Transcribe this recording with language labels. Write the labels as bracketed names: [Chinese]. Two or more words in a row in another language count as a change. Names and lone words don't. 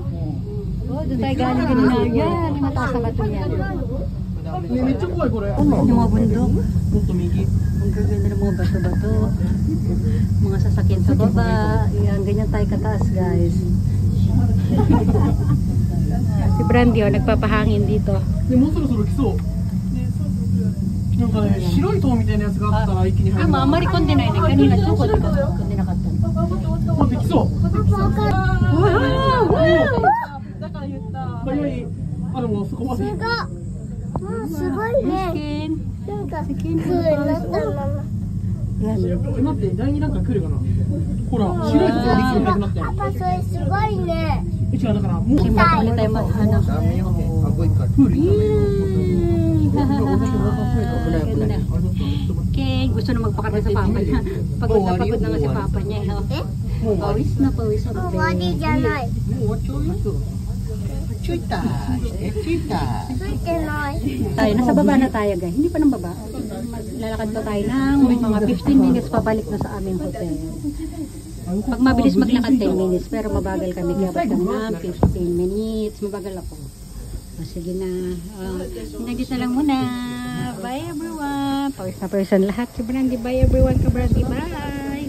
[Filipino] Oh, doon tayo galing kanina. Yan, yung mataas na bato yan. Yung mga bundok. Ang gaganda ng mga bato-bato. Mga sasakyan sa baba. Yan, ganyan tayo kataas, guys. Si Brandy, oh, nagpapahangin dito. [Japanese] なんかね、白い塔みたいなやつがあったら一気に入る。あんまり混んでないね。 [Filipino] kanina sukot ka. [Japanese] 混んでなかった。あ、できそう。だから言った。早い。あ、でもそこまで。すごいね。なんか、空になったの。待って、第二段階来るかな。ほら、白いところが一気になくなったよ。パパ、それすごいね。違う、だから、もう。 [Filipino] Kasi matuloy tayo ano. [Japanese] プール行ったのよ。 [Filipino] Ganda. Ken, gusto na magpakarga sa papa niya. Pagod na nga si papa niya. Pawis na pawis ang [Japanese] 終わりじゃない。もう終わっちゃうよ。ちょいたい。ちょいたい。ついてない。 [Filipino] Tayo, nasa baba na tayo guys. Hindi pa ng baba. Lalakad pa tayo ng mga 15 minutes pabalik na sa aming hotel. Pag mabilis maglakad 10 minutes, pero mabagal kami. Kaya ba't kami ng 15 minutes. Mabagal ako. O, sige na. Hanggang dito lang muna. [English] Bye everyone. [Filipino] Pawis na pawisan lahat. Si Brandi, [English] bye everyone. [Filipino] Ka Brandi, bye.